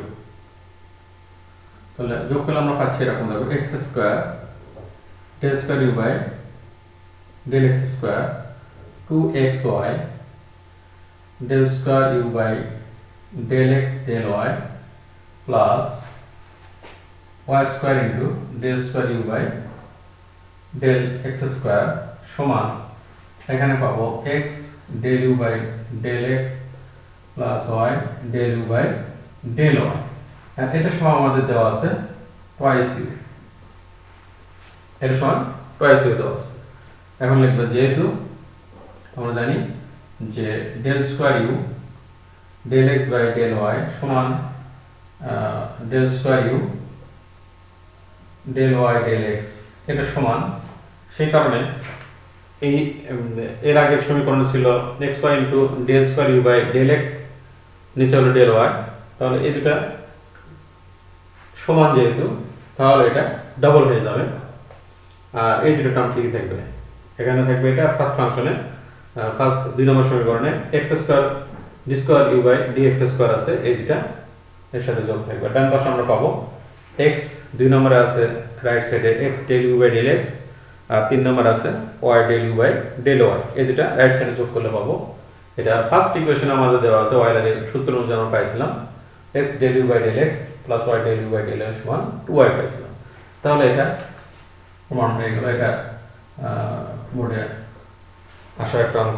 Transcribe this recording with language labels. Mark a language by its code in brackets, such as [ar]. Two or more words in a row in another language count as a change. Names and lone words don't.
[bn] তাহলে যোগ করলে আমরা পাচ্ছি এরকম, দেখো [en] x square del square u by del x square 2xy del square u by del x del y plus y square into del square u by del x square [bn] সমান এখানে পাবো [en] x del u by del x plus y del u by del y, [bn] আর এটা সমান আমাদের দেওয়া আছে [en] twice u, [bn] এর সমান [en] twice u [bn] দেওয়া আছে। এখন লিখবো যেহেতু আমরা জানি যে [en] del square u del x by del y [bn] সমান [en] del square u del y del x, [bn] এটা সমান, সেই কারণে এই এর আগের সমীকরণ ছিল [en] xy into del square u by del x, [bn] নিচে হলো [en] del y। [bn] তাহলে এই দুটো সমান যেহেতু, তাহলে এটা ডাবল হয়ে যাবে, আর এই দুটো টার্ম ঠিকই থাকবে। এখানে থাকবে এটা [en] first function, [bn] ফার্স্ট 2 নম্বর সমীকরণে [en] x square d square u by dx square [bn] আছে, এই দুটো এর সাথে যোগ থাকবে। ডান পাশে আমরা পাবো x 2 নম্বরে আছে [en] right side x del u by del x, [bn] আর 3 নম্বর আছে [en] y del u by del y, [bn] এই দুটো [en] right side [bn] যোগ করলে পাবো। এটা [en] first equation [bn] আমাদের দেওয়া আছে ওয়েলারের সূত্র অনুযায়ী আমরা পাইছিলাম [en] x del u by del x plus y del u by del y [bn] সমান 2y পাইছিলাম। তাহলে এটা প্রমাণ হয়ে গেল, এটা বোর্ডে আসা একটা অঙ্ক।